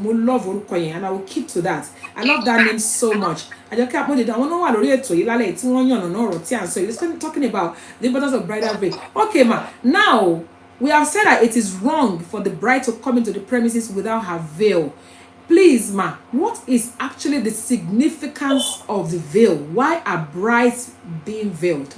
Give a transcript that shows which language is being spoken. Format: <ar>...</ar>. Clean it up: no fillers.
<en>Mo love</en> <yo>orúkọ yẹn,</yo> <en>and I will keep to that. I love that name so much.</en> <yo>Àjọkẹ́ Amódèdù, àwọn náà wà lórí ètò yìí lálẹ́ tí wọ́n yànnà náà ọ̀rọ̀ tí à ń sọ yìí.</yo> <en>Let's talking about the importance of bridal veil. Okay, now we have said that it is wrong for the bride to come into the premises without her veil. Please, what is actually the significance of the veil? Why are brides being veiled?</en>